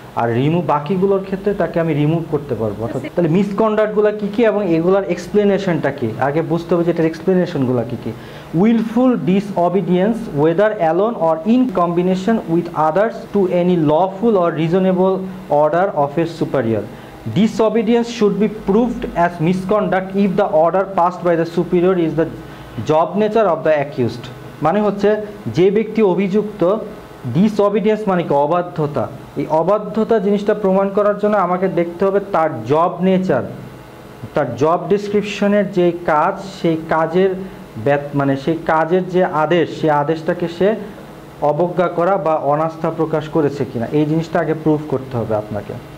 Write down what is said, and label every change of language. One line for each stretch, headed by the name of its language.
Bangla: আর বাকিগুলোর ক্ষেত্রে তাকে আমি রিমুভ করতে পারবো। অর্থাৎ তাহলে মিসকন্ডাক্টগুলো কী কী এবং এগুলার এক্সপ্লেনেশনটা কী আগে বুঝতে হবে, যে এটার এক্সপ্লেনেশনগুলো কী কী।
English: Wilful disobedience whether alone or in combination with others to any lawful or reasonable order of a superior. Disobedience should be proved as misconduct if the order passed by the superior is the job nature of the accused।
Bangla: মানে হচ্ছে যে ব্যক্তি অভিযুক্ত, disobedience মানে কি? অবাধ্যতা। এই অবাধ্যতা জিনিসটা প্রমাণ করার জন্য আমাকে দেখতে হবে তার জব নেচার, তার জব ডিসক্রিপশনের যে কাজ, সেই কাজের মানে সেই কাজের যে আদেশ, সেই আদেশটাকে সে অবজ্ঞা করা বা অনাস্থা প্রকাশ করেছে কিনা, এই জিনিসটা আগে প্রুভ করতে হবে আপনাকে।